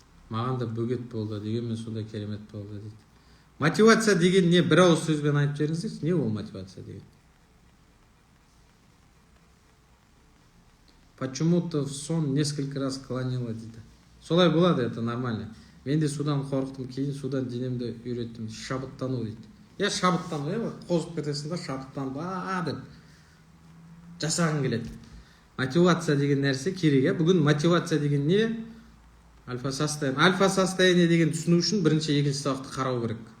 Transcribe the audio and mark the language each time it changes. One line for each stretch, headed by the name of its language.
Kazakh: Маған да бөгет болды, дегенмен сондай керемет болды дейді. Мотивация деген не? Бір ауыз сөзбен айтып жіберіңіздерші, не ол мотивация деген?
Russian: Почему-то в сон несколько раз клонило
Kazakh: дейді. Солай болады,
Russian: это нормально.
Kazakh: Мен де судан қорықтым, кейін судан денемді үйреттім. Шабыттану дейді. Шабыттану, қозып кетесің да, шабыттану деп жасағың келеді. Мотивация деген нәрсе керек. Бүгін мотивация деген не? Альфа состояние деген түсіну үшін бірінші екінші сабақты қарау керек.